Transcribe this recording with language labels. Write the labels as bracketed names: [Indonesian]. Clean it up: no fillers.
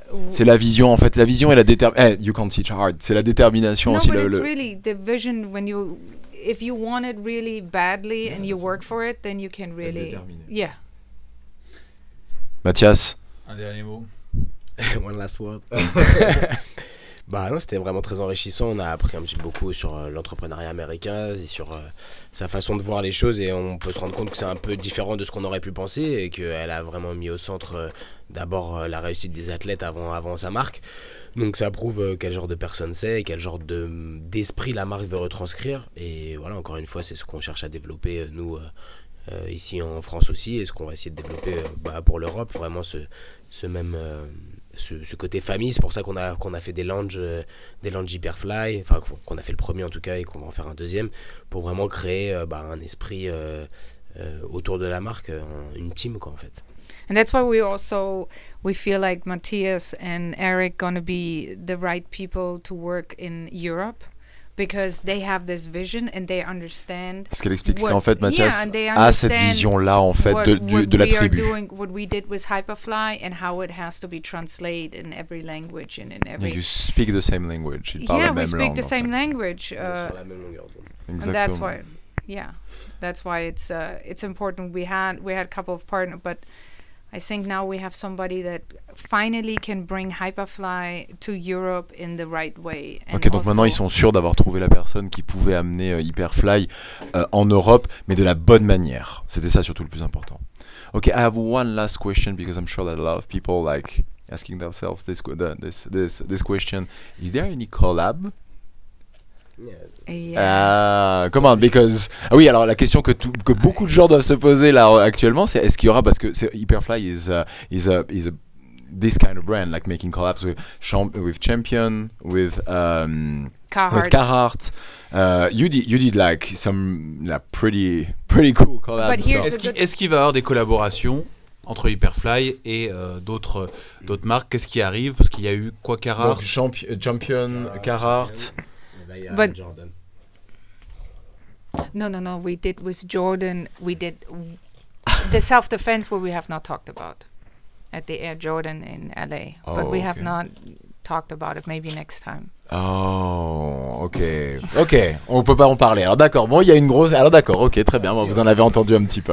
[French] c'est la vision en fait, la vision et la détermination. [English] You can't teach hard, [French] c'est la détermination aussi. [English] But it's really the vision when you... If you want it really badly and you work for it, then you can really... Yeah. [French] Mathias, un dernier mot. [English] One last word. [French] Bah non, c'était vraiment très enrichissant. On a appris un petit peu beaucoup sur l'entrepreneuriat américain et sur sa façon de voir les choses, et on peut se rendre compte que c'est un peu différent de ce qu'on aurait pu penser, et qu'elle a vraiment mis au centre d'abord la réussite des athlètes avant sa marque. Donc ça prouve quel genre de personne c'est et quel genre d'esprit la marque veut retranscrire. Et voilà, encore une fois, c'est ce qu'on cherche à développer nous ici en France aussi, et ce qu'on va essayer de développer pour l'Europe, vraiment ce côté famille. C'est pour ça qu'on a fait des lounges Hyperfly, enfin qu'on a fait le premier en tout cas, et qu'on va en faire un deuxième, pour vraiment créer un esprit autour de la marque, une team quoi en fait. [English] And that's why we feel like Matthias and Eric gonna be the right people to work in Europe, because they have this vision and they understand. [French] Ce qu'elle explique, c'est qu'en fait Matthias a cette vision-là en fait de la tribu. [English] What we did with Hyperfly and how it has to be translated in every language and in every. Yeah, you speak the same language. [French] Ils parlent la même langue. [English] Yeah, we speak the same language. [French] Sur la même longueur d'onde. [English] And that's why, that's why it's important. We had a couple of partners, but I think now we have somebody that finally can bring Hyperfly to Europe in the right way. [French] Ok, donc maintenant ils sont sûrs d'avoir trouvé la personne qui pouvait amener Hyperfly en Europe, mais de la bonne manière. C'était ça surtout le plus important. [English] Ok, I have one last question, because I'm sure that a lot of people like asking themselves this question. Is there any collab? Yeah. Come on, because [French] oui, alors la question que beaucoup de gens doivent se poser là actuellement, c'est est-ce qu'il y aura, parce que [English] Hyperfly is this kind of brand, like making collabs with Champion, with Carhartt. You did like some pretty cool collabs. [French] Est-ce qu'il va y avoir des collaborations entre Hyperfly et d'autres marques? Qu'est-ce qui arrive? Parce qu'il y a eu quoi, Carhartt, Champion, Carhartt. [English] But Jordan. No. We did with Jordan. We did the self-defense where we have not talked about at the Air Jordan in LA, but we have not talked about it. Maybe next time. [French] Oh, ok, on peut pas en parler. Alors d'accord, bon, il y a une grosse. Alors d'accord, ok, très bien. Bon, vous en avez entendu un petit peu.